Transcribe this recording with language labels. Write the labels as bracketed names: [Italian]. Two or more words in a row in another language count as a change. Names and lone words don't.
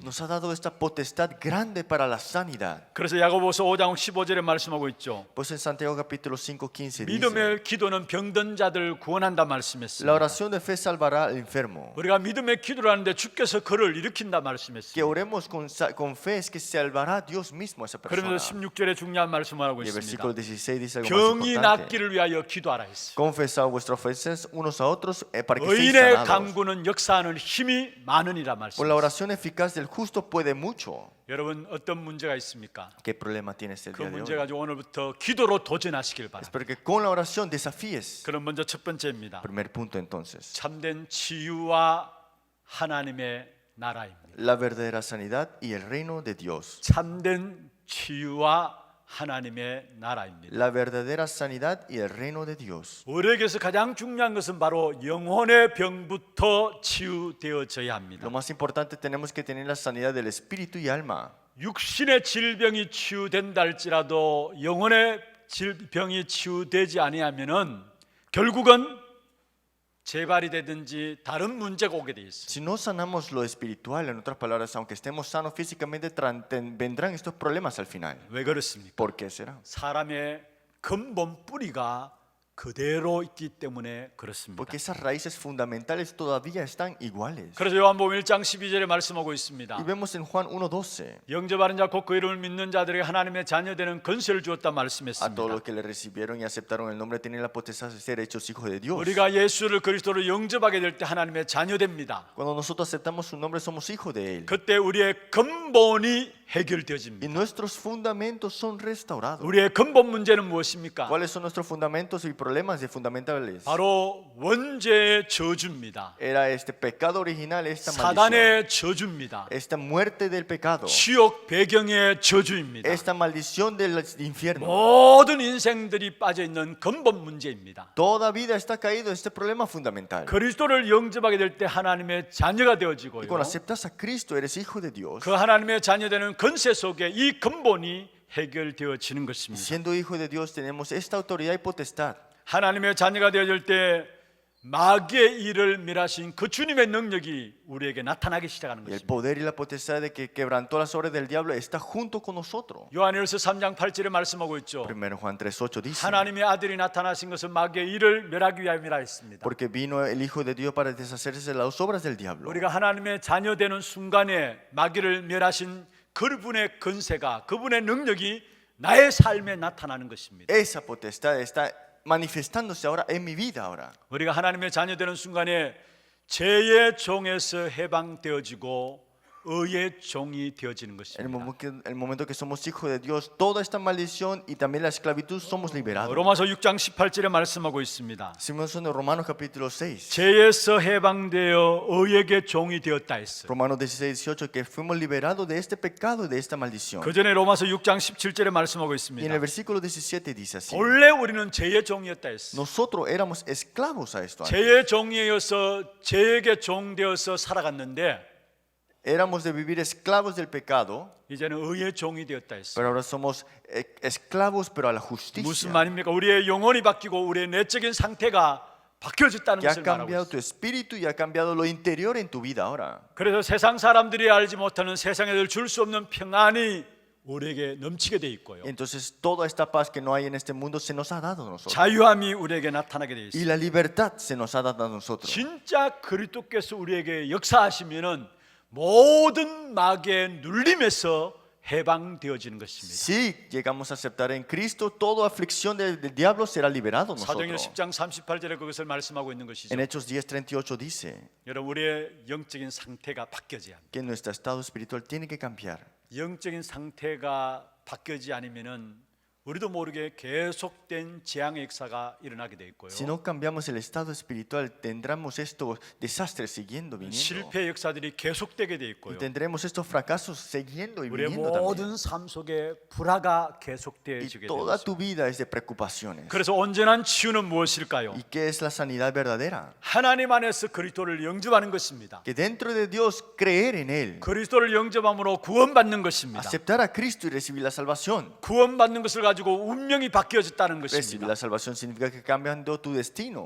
[Spanish] Nos ha dado esta potestad grande para la sanidad. [Korean] 그래서 야고보서 5장 15절에 말씀하고 있죠. [Spanish] Pues en Santiago capítulo 5:15 dice, [Korean] 믿음의 기도는 병든 자들을 구원한다 [Spanish] la [Korean] 말씀했습니다. [Spanish] oración de fe salvará al enfermo. [Korean] 우리가 믿음의 기도를 하는데 주께서 그를 일으킨다 [Spanish] Que [Korean] 말씀했습니다. [Spanish] oremos con fe es que salvará Dios mismo a esa persona. [Korean] 그러면서 16절에 중요한 말씀을 하고 [Spanish] Y el [Korean] 있습니다. [Spanish] versículo 16 dice algo más [Korean] 병이 [Spanish] importante. [Korean] 낫기를 위하여 기도하라 했어요. [Spanish] Confesad vuestras ofensas unos a otros para que seáis [Korean] 의인의 [Spanish] sanados. [Korean] 강구는 역사하는 힘이 많으니라 [Spanish] Por la [Korean] 말씀했습니다. [Spanish] oración eficaz del justo puede mucho. [Korean] 여러분 어떤 문제가 있습니까? [Spanish] ¿Qué problema tienes el [Korean] 그 [Spanish] día de [Korean] 문제 [Spanish] hoy? [Korean] 가지고 오늘부터 기도로 도전하시길 바랍니다. [Spanish] Espero que con la oración desafíes. [Korean] 그럼 먼저 첫 번째입니다. [Spanish] Primer punto entonces. [Korean] 참된 치유와 하나님의 나라입니다. [Spanish] La verdadera sanidad y el reino de Dios. [Korean] 참된 치유와 하나님의 나라입니다. [Spanish] La verdadera sanidad y el reino de Dios. [Korean] 우리에게서 가장 중요한 것은 바로 영혼의 병부터 치유되어져야 합니다. [Spanish] Lo más importante tenemos que tener la sanidad del espíritu y alma. [Korean] 육신의 질병이 치유된다 할지라도 영혼의 병이 치유되지 아니하면은 결국은 재발이 되든지 다른 문제가 오게 돼 있어요. [Spanish] Si no sanamos lo espiritual, en otras palabras, aunque estemos sanos físicamente, vendrán estos problemas al final. [Korean] 왜 그렇습니까? [Spanish] ¿Por qué será? [Korean] 사람의 근본 뿌리가 그대로 있기 때문에 그렇습니다. [Spanish] Porque esas raíces fundamentales todavía están iguales. [Korean] 그래서 요한복음 1장 12절에 말씀하고 있습니다. [Spanish] Y vemos en Juan 1:12, [Korean] 영접하는 자 곧 그 이름을 믿는 자들에게 하나님의 자녀되는 권세를 주었다 [Spanish] a todos [Korean] 말씀했습니다. [Spanish] los que le recibieron y aceptaron el nombre tienen la potestad de ser hechos hijos de Dios. [Korean] 우리가 예수를 그리스도로 영접하게 될 때 하나님의 자녀됩니다. [Spanish] Cuando nosotros aceptamos su nombre somos hijos de Él. [Korean] 그때 우리의 근본이 [Spanish] y [Korean] 해결되어집니다. [Spanish] nuestros fundamentos son restaurados. [Korean] 우리의 근본 문제는 무엇입니까? [Spanish] ¿Cuáles son nuestros fundamentos y problemas fundamentales? [Korean] 바로 원죄의 저주입니다. [Spanish] Era este pecado original, esta maldición, [Korean] 사단의 저주입니다. [Spanish] esta muerte del pecado, [Korean] 지옥 배경의 저주입니다. [Spanish] esta maldición del infierno. [Korean] 모든 인생들이 빠져 있는 근본 문제입니다. [Spanish] Toda vida está caído en este problema fundamental. [Korean] 그리스도를 영접하게 될 때 하나님의 자녀가 [Spanish] Y [Korean] 되어지고요. [Spanish] cuando aceptas a Cristo, eres hijo de Dios. [Korean] 그 하나님의 자녀되는 근세 속에 이 근본이 해결되어지는 [Spanish] Y [Korean] 것입니다. [Spanish] siendo hijo de Dios, tenemos esta autoridad y potestad. [Korean] 하나님의 자녀가 되어질 때 마귀의 일을 멸하신 그 주님의 능력이 우리에게 나타나기 시작하는 [Spanish] Y el [Korean] 것입니다. [Spanish] poder y la potestad de que quebrantó las obras del diablo está junto con nosotros. [Korean] 요한일서 3장 8절에 말씀하고 있죠. [Spanish] 1 Juan 3:8 dice, [Korean] 하나님의 아들이 나타나신 것은 마귀의 일을 멸하기 위함이라 했습니다. [Spanish] porque vino el Hijo de Dios para deshacerse de las obras del diablo. [Korean] 우리가 하나님의 자녀 되는 순간에 마귀를 멸하신 그분의 근세가, 그분의 능력이 나의 삶에 나타나는 것입니다. [Spanish] Esa potestad está manifestándose ahora en mi vida ahora. [Korean] 우리가 하나님의 자녀 되는 순간에 죄의 종에서 해방되어지고 의의 종이 되어지는 [Spanish] En [Korean] 것입니다. [Spanish] el momento que somos hijos de Dios, toda esta maldición y también la esclavitud somos liberados. [Korean] 로마서 6장 18절에 말씀하고 있습니다. [Spanish] Decimos en Romanos capítulo 6, [Korean] 죄에서 해방되어 의에게 종이 되었다 했어요. [Spanish] Romanos 16:18, que fuimos liberados de este pecado y de esta maldición. [Korean] 그 전에 로마서 6장 17절에 말씀하고 [Spanish] Y en [Korean] 있습니다. [Spanish] el versículo 17 dice así, [Korean] 원래 우리는 죄의 종이었다 했어요. [Spanish] nosotros éramos esclavos a esto antes. [Korean] 죄의 종이어서 죄에게 종되어서 살아갔는데 [Spanish] Éramos de vivir esclavos del pecado, [Korean] 이제는 의의 종이 되었다 했어요. [Spanish] pero ahora somos esclavos pero a la [Korean] 무슨 [Spanish] justicia. [Korean] 말입니까? 우리의 영혼이 바뀌고 우리의 내적인 상태가 바뀌어졌다는 [Spanish] Que ha [Korean] 것을 말하고 [Spanish] cambiado [Korean] 있어요. [Spanish] tu espíritu y ha cambiado lo interior en tu vida ahora. [Korean] 그래서 세상 사람들이 알지 못하는 세상에 줄 수 없는 평안이 우리에게 넘치게 돼 있고요. [Spanish] Entonces toda esta paz que no hay en este mundo se nos ha dado a nosotros. [Korean] 자유함이 우리에게 나타나게 돼 [Spanish] Y [Korean] 있어요. [Spanish] la libertad se nos ha dado a nosotros. [Korean] 진짜 그리스도께서 우리에게 역사하시면은 모든 마귀의 눌림에서 해방되어지는 것입니다. [Spanish] Si llegamos a aceptar en Cristo, toda aflicción del diablo será liberado a [Korean] 사도행전 [Spanish] nosotros. [Korean] 10장 38절에 그것을 말씀하고 있는 것이죠. [Spanish] En Hechos 10:38 dice [Korean] 여러분 우리의 영적인 상태가 바뀌어져야 합니다. [Spanish] que nuestro estado espiritual tiene que cambiar. [Korean] 영적인 상태가 바뀌지 않으면은 우리도 모르게 계속된 재앙의 역사가 일어나게 돼 있고요. [Spanish] Si no cambiamos el estado espiritual, tendremos estos desastres siguiendo viniendo. [Korean] 실패 역사들이 계속되게 돼 [Spanish] Y [Korean] 있고요. [Spanish] tendremos estos fracasos siguiendo y [Korean] 우리의 [Spanish] viniendo también. [Korean] 모든 삶 속에 불화가 [Spanish] Y [Korean] 계속되어지게 [Spanish] toda [Korean] 됩니다. [Spanish] tu vida es de preocupaciones. [Korean] 그래서 온전한 치유는 무엇일까요? [Spanish] ¿Y qué es la sanidad verdadera? [Korean] 하나님 안에서 그리스도를 영접하는 것입니다. [Spanish] Que dentro de Dios creer en Él, [Korean] 그리스도를 영접함으로 구원받는 것입니다. [Spanish] aceptar a Cristo y recibir la salvación. [Korean] 구원받는 것을 가지고 운명이 바뀌어졌다는 [Spanish] Recibir [Korean] 것입니다. [Spanish] la salvación significa que cambiando tu destino.